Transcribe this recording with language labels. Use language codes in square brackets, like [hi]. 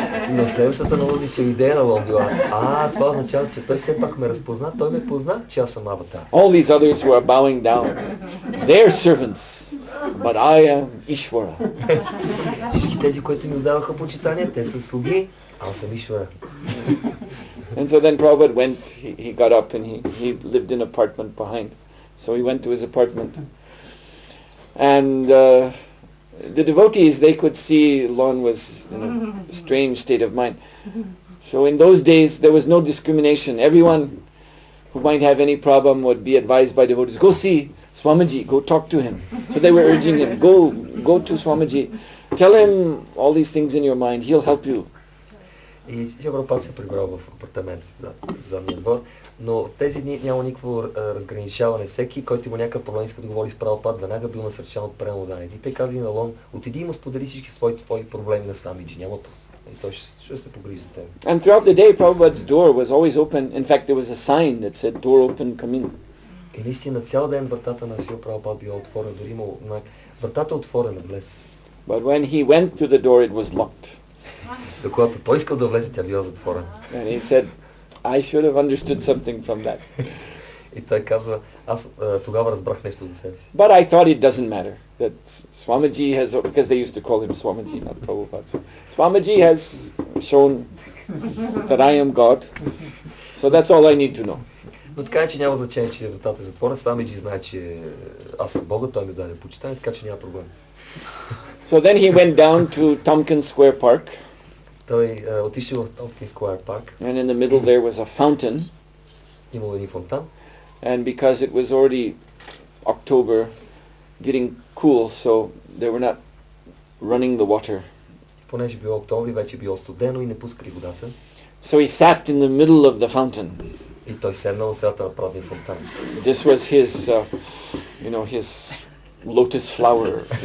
[bg] Но следващата налудничева идея на Лон била, това означава, че той все пак ме разпозна, той ме позна, че аз съм аватар. [en] All these others who are bowing down, they're servants, but I am Ishvara. [bg] Всички тези, които ми отдаваха почитание, те са слуги, аз съм Ишвара. [en] And so then Prabhupada went, he got up and he lived in an apartment behind. So he went to his apartment. And the devotees, they could see Lon was in a strange state of mind. So in those days, there was no discrimination. Everyone who might have any problem would be advised by devotees, go see Swamiji, go talk to him. So they were urging him, go to Swamiji, tell him all these things in your mind, he'll help you. [bg] И Прабхупада се прибрал в апартамент зад задния двор, но в тези дни няма никакво разграничаване. Всеки, който има някакъв проблем, иска да говори с Прабхупада, веднага бил насърчан от преноданието. И те казали на Лон, отиди и му сподели всички твои проблеми на Свамиджи, няма и той ще се погрижи за теб. [en] And throughout the day, Prabhupada's door was always open. In fact, there was a sign that said, door open, come in. [bg] И наистина цял ден вратата на Шрила Прабхупада била отворена, дори имал вратата отворена, влез. [en] But when he went to the door, it was locked. [bg] До когато той искал да влезе, тя била затворена. [en] And he said, I should have understood something from that. [bg] И той казва, аз тогава разбрах нещо за себе си. [en] But I thought it doesn't matter. That Swamiji has, because they used to call him Swamiji, not Prabhupada. So Swamiji has shown that I am God. So that's all I need to know. [bg] Но така е, че няма значение, че вратата е затворена. Свамиджи знае, че аз съм Бога, той ми даде почитание, така че няма проблем. [en] So then he went down to Tompkins Square Park. [bg] Той отишъл в Tompkins Square Park. [en] And in the middle there was a fountain. [bg] Имало един фонтан. [en] And because it was already October, getting cool, so they were not running the water. [bg] Понеже било октомври, вече било студено и не пускали водата. [en] So he sat in the middle of the fountain. [bg] И той седнал в средата на празния фонтан. [en] This was his, his lotus flower.